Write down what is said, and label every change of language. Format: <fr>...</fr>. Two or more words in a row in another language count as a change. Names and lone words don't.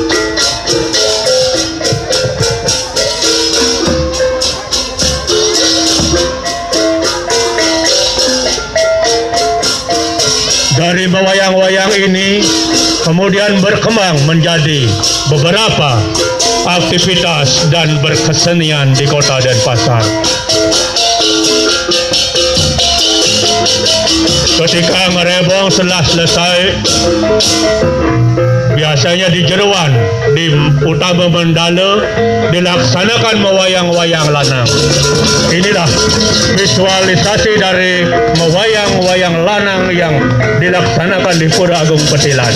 <id>Dari wayang-wayang ini kemudian berkembang menjadi beberapa aktivitas dan berkesenian di kota Denpasar. Ketika ngerebong setelah selesai, biasanya di Jeruan, di utama Mandala, dilaksanakan mewayang-wayang lanang. Inilah visualisasi dari mewayang-wayang lanang yang dilaksanakan di Pura Agung Petilan.</id>